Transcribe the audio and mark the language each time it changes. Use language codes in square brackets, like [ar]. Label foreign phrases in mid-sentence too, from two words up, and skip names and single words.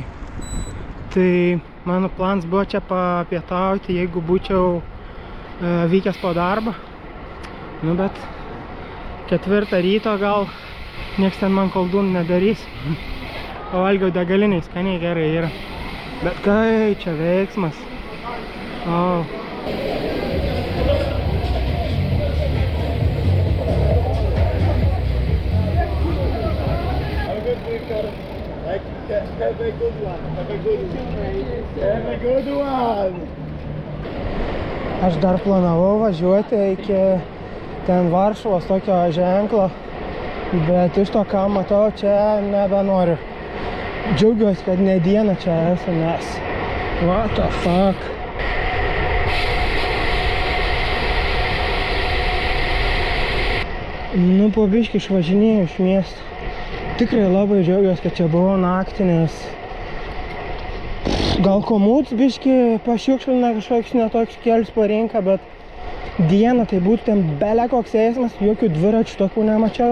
[lt] Tai mano planas buvo čia papietauti, jeigu būčiau vykęs po darbą. Nu, bet 4 ryto gal nieks ten man koldūnų nedarys. Pavalgiau degaliniai, skaniai gerai yra. Bet kai čia veiksmas. O. [en] Have a good one. Have a good one. Have a good one. [lt] Aš dar planavau važiuoti iki ten Varšuvos tokio ženklo, bet iš to, ką matau, čia nebenoriu. Džiaugiuosi, kad ne dieną čia esu, nes [en] what the fuck. [lt] Nu, po biškį išvažinėjau iš miesto. Tikrai labai džiaugiuosi, kad čia buvau naktį, nes gal komuts biškį pašiukšlina kažkoks netoks kelius po rinką, bet dieną tai būtų ten bele koks eismas, jokių dviračių tokių nemačiau.